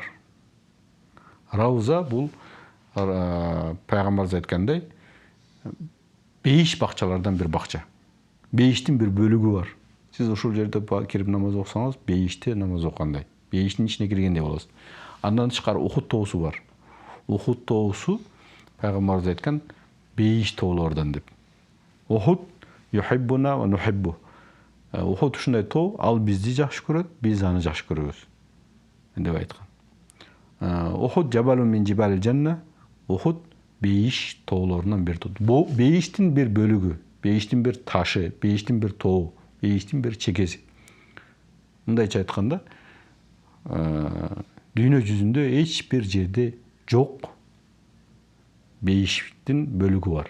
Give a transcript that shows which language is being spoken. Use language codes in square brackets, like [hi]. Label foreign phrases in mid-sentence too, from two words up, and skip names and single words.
[ky] Рауза бул пайгамбарыбыз айткандай бейиш бакчалардан бир бакча. Бейиштин бир бөлүгү бар. Сиз ушул жерде кирип намаз окусаңыз, бейиште намаз окугандай, бейиштин ичине киргендей болосуз. Андан тышкары Ухуд тоосу бар. Ухуд тоосу пайгамбарыбыз айткан бейиш тоолордон деп. [ar] أحد يحبنا ونحب. [ky] Ухуд ушундай тоо, ал бизди жакшы көрөт, биз аны жакшы көрөбүз деп айткан. [ar] أحد جبل من جبال الجنة. [ky] Ухуд бейиш тоолорунан бир тоо. Бейиштин бир бөлүгү, бейиштин бир ташы, бейиштин бир тоо, бейиштин бир чекеси. Мындайча айтканда, дүйнө жүзүндө эч бир жерде жок бейиштин бөлүгү бар.